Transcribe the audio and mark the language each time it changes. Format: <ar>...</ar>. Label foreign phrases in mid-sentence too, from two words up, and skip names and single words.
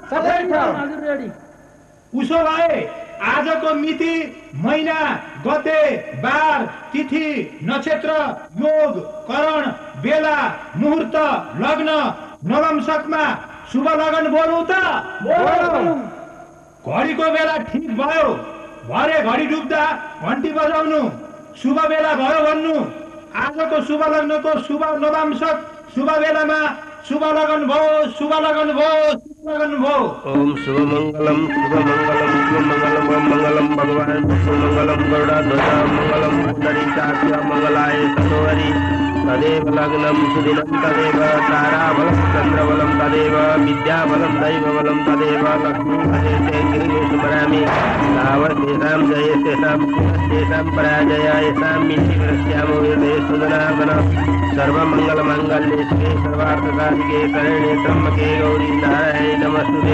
<ne>उसो भए आजको मिति, महिना, गते, बार, तिथि, नक्षत्र, योग, करण, बेला, मुहूर्त, लग्न, नवंशकमा शुभ लगन बोलौँ त? घडीको बेला ठिक भयो, भरे घडी डुब्दा घन्टी बजाउनु, शुभ बेला भयो भन्नु। आजको शुभ लग्नको शुभ नवंशक शुभ बेलामा शुभ लगन भयो, शुभ लगन भयो, शुभ लगन भयो।</ne> <sa>ओम शुभ मंगलम मंगलम भगवान मंगलम गरुड़ा मंगलम पुंडरीकाक्ष मंगलाय तनोहरि तदेव लग्नं सुदिनं तदेव ताराबलं चन्द्रबलं तदेव विद्याबलं दैवबलं तदेव लक्ष्मीपदेशे गिरिशुमरामि तावदेषां जयस्तेषां तेषां पराजया येषां मिन्निवृष्ट्यामो वेदे सुदनागन सर्वमङ्गलमाङ्गल्ये शिवे सर्वार्थसाधिके शरण्ये त्र्यम्बके गौरी नारायणे नमस्तुते।</sa>